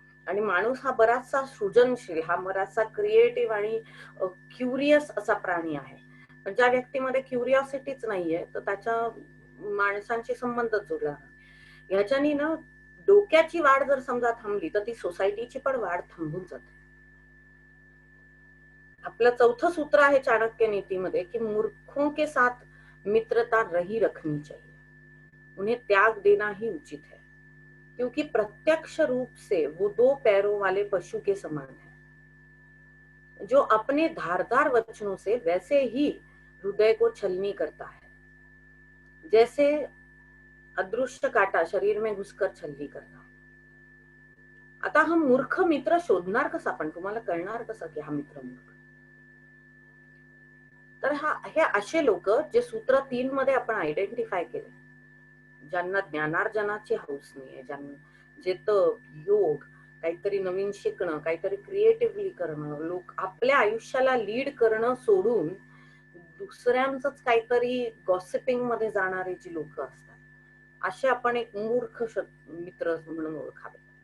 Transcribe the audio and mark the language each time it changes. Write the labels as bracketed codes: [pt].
[mr] आणि माणूस हा बराचसा सृजनशील, हा बराचसा क्रिएटिव्ह आणि क्युरियस असा प्राणी आहे. पण ज्या व्यक्तीमध्ये क्युरिओसिटीच नाहीये तर त्याच्या माणसांशी संबंधच जुळला नाही. ह्याच्यानी ना डोक्याची वाढ जर समजा थांबली तर ती सोसायटीची पण वाढ थांबून जाते. आपलं चौथं सूत्र आहे चाणक्य नीतीमध्ये की [hi] मूर्खों के साथ मित्रता रही रखनी चाहिए, उन्हें त्याग देना ही उचित है, क्योंकि प्रत्यक्ष रूप से वो 2 पैरों वाले पशु के समान है, जो अपने धारदार वचनों से वैसे ही हृदय को छलनी करता है, जैसे अदृश्य काटा शरीर में घुसकर छलनी करता. [mr] आता हा मूर्ख मित्र शोधणार कसा, पण तुम्हाला कळणार कसं की हा मित्र मूर्ख? तर हे असे लोक जे सूत्र 3 मध्ये आपण आयडेंटिफाय केले, ज्यांना ज्ञानार्जनाची हौस नाहीये, ज्यांना जे योग, काहीतरी नवीन शिकणं, काहीतरी क्रिएटिव्हली करणं, लोक आपल्या आयुष्याला लीड करणं सोडून दुसऱ्यांचंच काहीतरी गॉसिपिंग मध्ये जाणारे जी लोक असतात, असे आपण एक मूर्ख मित्र म्हणून ओळखावे.